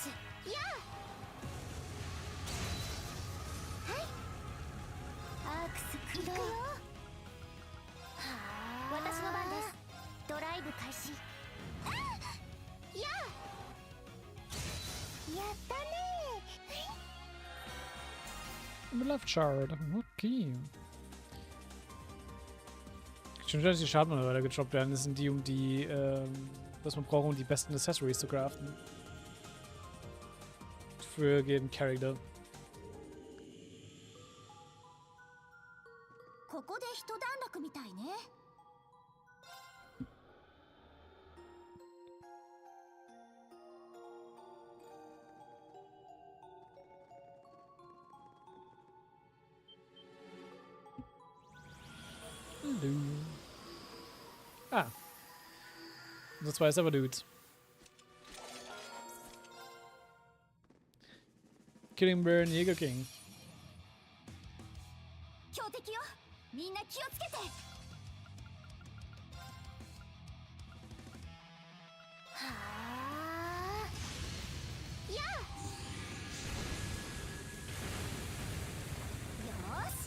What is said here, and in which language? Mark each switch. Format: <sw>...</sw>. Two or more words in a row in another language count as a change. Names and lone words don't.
<ja>やあ。はい。アークス駆動。行くよ。はあ。私の番です。ドライブ開始。ああ。やあ。やったね。</ja> <en>Left Shard. Okay.</en> <de>Schon wieder, dass die Schadenmodelle gedroppt werden. Das sind die, was man braucht, um die besten Accessories zu craften. Für jeden Charakter.</de> <ja>ここで一段落みたいね。</ja> <de>Hello. Ah. Nur zwei Server-Dudes. Killing Burn, Jäger King.</de> <ja>強敵よ。みんな気をつけて。はあ。やあ。よし。</ja>